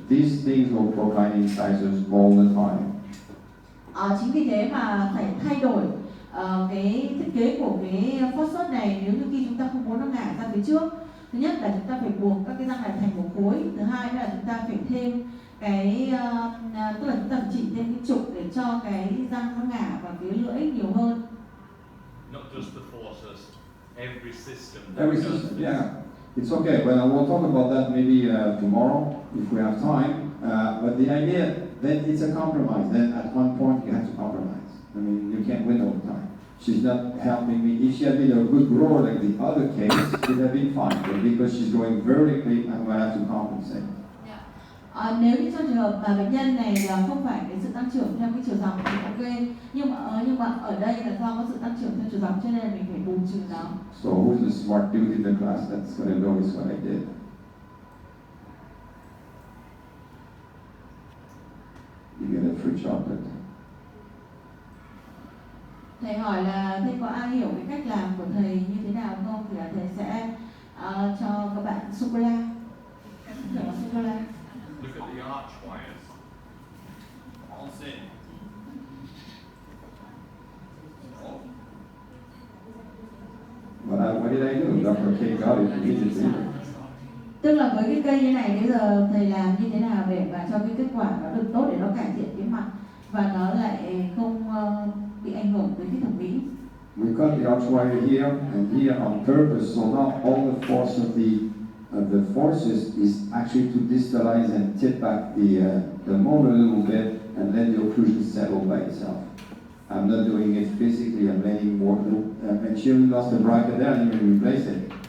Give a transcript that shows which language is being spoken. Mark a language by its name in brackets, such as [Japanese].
[English] These things will procline incisors all the time. [Vietnamese] Chính vì thế mà phải thay đổi cái thiết kế của cái forceps này nếu như khi chúng ta không muốn nó ngả ra phía trước. Thứ nhất là chúng ta phải buộc các cái răng này thành một khối. Thứ hai là chúng ta phải thêm cái tức là chúng ta phải chỉnh thêm cái trục để cho cái răng nó ngả vào phía lưỡi nhiều hơn. [English] Not just the forces, every system. Every system, yeah. It's okay. Well, we'll talk about that maybe tomorrow if we have time. But the idea, then it's a compromise. Then at one point you have to compromise. I mean, you can't win all the time. She's not helping me. If she had been a good grower like the other case, it would have been fine. But because she's going vertically, I'm going to have to compensate. [Vietnamese] Nếu như trong trường hợp mà bệnh nhân này là không phải cái sự tăng trưởng theo cái chiều dọc thì ok, nhưng mà ở đây là do có sự tăng trưởng theo chiều dọc cho nên là mình phải bù trừ nó. [English] So who's the smart dude in the class that's going to notice what I did? You get a free chocolate. [Vietnamese] Thầy hỏi là thầy có ai hiểu cái cách làm của thầy như thế nào không? Thì là thầy sẽ cho các bạn sô cô la. Sô cô la. [English] Look at the arch wires. All same. Oh. What did I do? Dr. K got it immediately. [Vietnamese] Tức là với cái cây như này bây giờ thầy làm như thế nào để mà cho cái kết quả nó được tốt để nó cải thiện cái mặt và nó lại không bị ảnh hưởng tới cái thẩm mỹ. [English] We cut the arch wire here and here on purpose, so now all the force of the forces is actually to distalize and tip back the mold a little bit and let the occlusion settle by itself. I'm not doing it physically, I'm letting more, and she only lost the bracket there and even replace it.